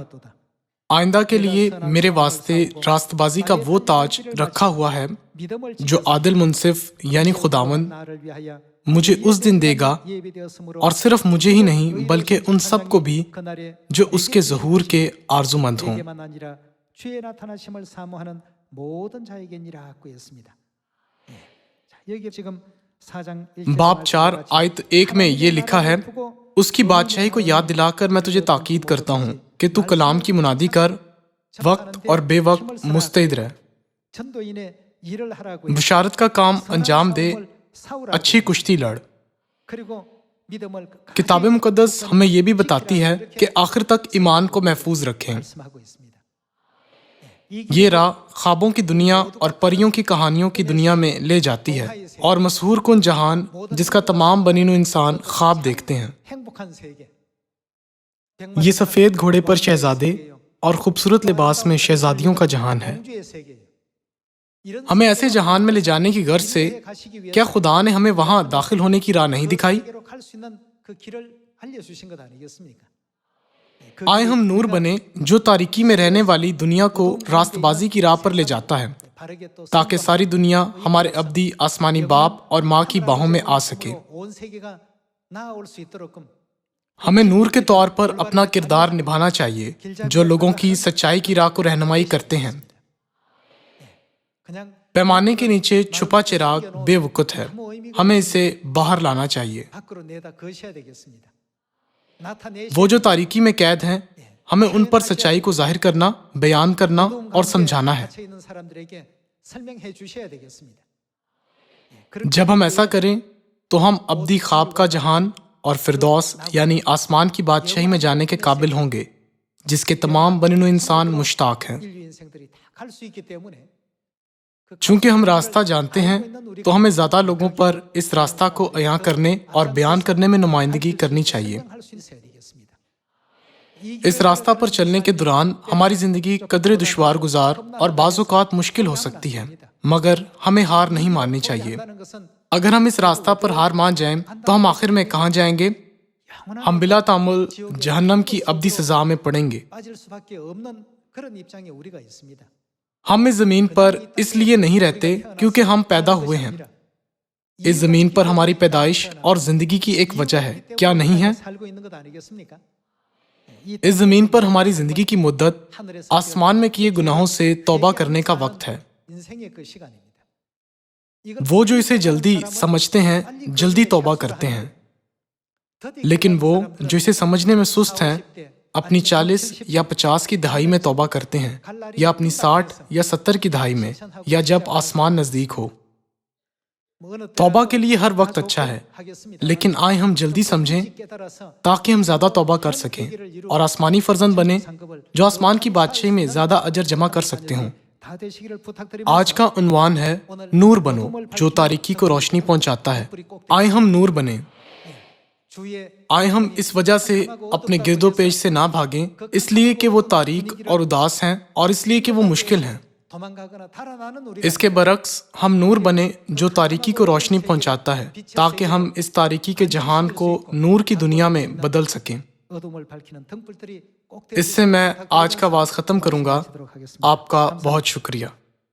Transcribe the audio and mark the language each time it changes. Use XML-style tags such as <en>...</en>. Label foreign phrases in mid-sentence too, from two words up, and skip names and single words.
<ur>آئندہ کے لیے میرے واسطے راست بازی کا وہ تاج رکھا ہوا ہے جو عادل منصف یعنی خداوند مجھے اس دن دے گا، اور صرف مجھے ہی نہیں بلکہ ان سب کو بھی جو اس کے ظہور کے آرزو مند ہوں.</ur> <ko>주의 나타나심을 사모하는 모든 자에게니라고 했습니다. 여기 지금 4장</ko> <ur>باب 4 آیت 1 میں یہ لکھا ہے، اس کی بادشاہی کو یاد دلا کر میں تجھے تاکید کرتا ہوں کہ تو کلام کی منادی کر، وقت اور بے وقت مستعد رہ,</ur> <ko>전도인의 일을 하라고</ko> <ur>بشارت کا کام انجام دے، اچھی کشتی لڑ.</ur> <ko>그리고 믿음을</ko> <ur>کتاب مقدس ہمیں یہ بھی بتاتی ہے کہ آخر تک ایمان کو محفوظ رکھیں.</ur> <ko>말씀하고 있습니다.</ko> <ur>یہ راہ خوابوں کی دنیا اور پریوں کی کہانیوں کی دنیا میں لے جاتی ہے اور مشہور کن جہان جس کا تمام بنی نوع انسان خواب دیکھتے ہیں.</ur> <ko>행복한 세계.</ko> <ur>یہ سفید گھوڑے پر شہزادے اور خوبصورت لباس میں شہزادیوں کا جہان ہے.</ur> <ko>공주의 세계예요. 이런</ko> <ur>ہمیں ایسے جہان میں لے جانے کی غرض سے</ur> <ko>세계에 가시기 위해서</ko> <ur>کیا خدا نے ہمیں وہاں داخل ہونے کی راہ نہیں دکھائی?</ur> <ko>세계로 갈 수 있는 그 길을 알려주신 것 아니겠습니까?</ko> <ur>آئے ہم نور بنے جو تاریکی میں رہنے والی دنیا کو راستبازی کی راہ پر لے جاتا ہے,</ur> <ko>바르게 또</ko> <ur>تاکہ ساری دنیا ہمارے ابدی آسمانی باپ اور ماں کی باہوں میں آ سکے.</ur> <ko>온 세계가 나아올 수 있도록끔</ko> <ur>ہمیں نور کے طور پر اپنا کردار نبھانا چاہیے جو لوگوں کی سچائی کی راہ کو رہنمائی کرتے ہیں.</ur> <ko>그냥</ko> <ur>پیمانے کے نیچے چھپا چراغ بے وقوف ہے، ہمیں اسے باہر لانا چاہیے.</ur> <ko>밖으로 내다 거셔야 되겠습니다. 나타내</ko> <ur>وہ جو تاریکی میں قید ہیں، ہمیں ان پر سچائی کو ظاہر کرنا، بیان کرنا اور سمجھانا ہے.</ur> <ko>갇혀 있는 사람들에게 설명해 주셔야 되겠습니다.</ko> <ur>جب ہم ایسا کریں تو ہم ابدی خواب کا جہان اور فردوس یعنی آسمان کی بادشاہی میں جانے کے قابل ہوں گے، جس کے تمام بنی نوع انسان مشتاق ہیں.</ur> <ko>인류 인생들이 다 갈 수 있기 때문에</ko> <ur>چونکہ ہم راستہ جانتے ہیں تو ہمیں زیادہ لوگوں پر اس راستہ کو عیاں کرنے اور بیان کرنے میں نمائندگی کرنی چاہیے.</ur> <ko>할 수 있어야 되겠습니다.</ko> <ur>اس راستہ پر چلنے کے دوران ہماری زندگی قدرے دشوار گزار اور بعض اوقات مشکل ہو سکتی ہے، مگر ہمیں ہار نہیں ماننی چاہیے.</ur> <ko>한다는 것은</ko> <ur>اگر ہم اس راستہ پر ہار مان جائیں تو ہم آخر میں کہاں جائیں گے? ہم بلا تامل جہنم کی ابدی سزا میں پڑیں گے.</ur> <ko>빠질 수밖에 없는 그런 입장에 우리가 있습니다.</ko> <ur>ہم اس زمین پر اس لیے نہیں رہتے کیونکہ ہم پیدا ہوئے ہیں. اس زمین پر ہماری پیدائش اور زندگی کی ایک وجہ ہے، کیا نہیں ہے?</ur> <ko>살고 있는 것 아니겠습니까? 이</ko> <ur>اس زمین پر ہماری زندگی کی مدت</ur> <ko>하늘에서</ko> <ur>آسمان میں کیے گناہوں سے توبہ کرنے کا وقت ہے.</ur> <ko>인생의 그 시간입니다. 이걸</ko> <ur>وہ جو اسے جلدی سمجھتے ہیں جلدی توبہ کرتے ہیں,</ur> <ko>더디</ko> <ur>لیکن وہ</ur> <ko>사람들은</ko> <ur>جو اسے سمجھنے میں سست ہیں</ur> <ko>40대,</ko> <ur>اپنی 40 یا 50 کی دہائی میں توبہ کرتے ہیں، یا اپنی 60 یا 70 کی دہائی میں، یا جب آسمان نزدیک ہو.</ur> <ko>뭐 어느</ko> <ur>توبہ کے لیے ہر وقت اچھا ہے,</ur> <ko>하겠습니다.</ko> <ur>لیکن آئے ہم جلدی سمجھیں</ur> <ko>깨달아서</ko> <ur>تاکہ ہم زیادہ توبہ کر سکیں اور آسمانی فرزند بنے جو آسمان کی بادشاہی میں زیادہ اجر جمع کر سکتے ہوں.</ur> <ko>다 되시기를 부탁드리면서</ko> <ur>آج کا عنوان ہے نور بنو جو تاریکی کو روشنی پہنچاتا ہے. آئے ہم نور بنے,</ur> <ko>주의</ko> <ur>آئے ہم اس وجہ سے اپنے گرد و پیش سے نہ بھاگیں، اس لیے کہ وہ تاریک اور اداس ہیں اور اس لیے کہ وہ مشکل ہیں.</ur> <ko>도망가거나 달아나는 우리가</ko> <ur>اس کے برعکس ہم نور بنے جو تاریکی کو روشنی پہنچاتا ہے، تاکہ ہم اس تاریکی کے جہان کو نور کی دنیا میں بدل سکیں.</ur> <ko>어둠을 밝히는 등불들이 꼭</ko> <ur>اس سے میں آج کا وعظ ختم کروں گا.</ur> <ko>되도록 하겠습니다.</ko> <ur>آپ کا بہت شکریہ.</ur>